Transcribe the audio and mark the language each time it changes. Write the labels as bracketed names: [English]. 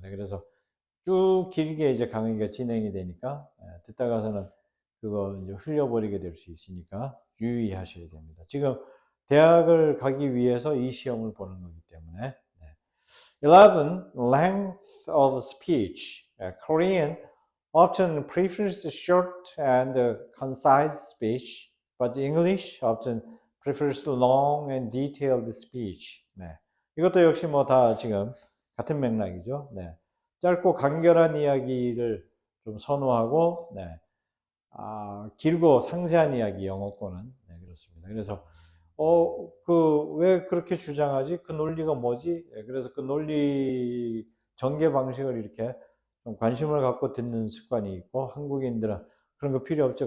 [Korean] 네, 그래서 쭉 길게 이제 강의가 진행이 되니까 듣다 가서는 그거 이제 흘려버리게 될 수 있으니까 유의하셔야 됩니다. 지금 대학을 가기 위해서 이 시험을 보는 거기 때문에 [English] 11. Length of speech. Korean often prefers short and concise speech, but English often prefers long and detailed speech. [Korean] 네. 이것도 역시 뭐 다 지금 같은 맥락이죠. 네. 짧고 간결한 이야기를 좀 선호하고, 네. 길고 상세한 이야기, 영어권은. 네, 그렇습니다. 그래서, 왜 그렇게 주장하지? 그 논리가 뭐지? 네, 그래서 그 논리 전개 방식을 이렇게 좀 관심을 갖고 듣는 습관이 있고, 한국인들은 그런 거 필요 없죠.